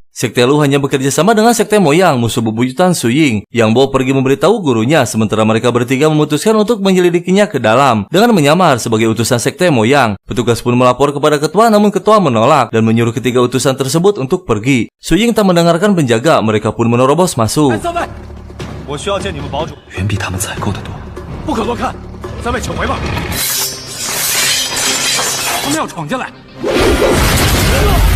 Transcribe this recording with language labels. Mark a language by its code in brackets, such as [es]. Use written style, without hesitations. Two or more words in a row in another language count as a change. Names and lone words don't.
[id] Sekte Lu hanya bekerja sama dengan sekte Moyang, musuh bebuyutan Su Ying. Yang Bo pergi memberitahu gurunya, sementara mereka bertiga memutuskan untuk menyelidikinya ke dalam dengan menyamar sebagai utusan sekte Moyang. Petugas pun melapor kepada ketua, namun ketua menolak dan menyuruh ketiga utusan tersebut untuk pergi. Su Ying tak mendengarkan penjaga, mereka pun menerobos masuk. [zh] 我需要见你们堡主，远比他们采购的多。不可多看，三位请回吧。他们要闯进来。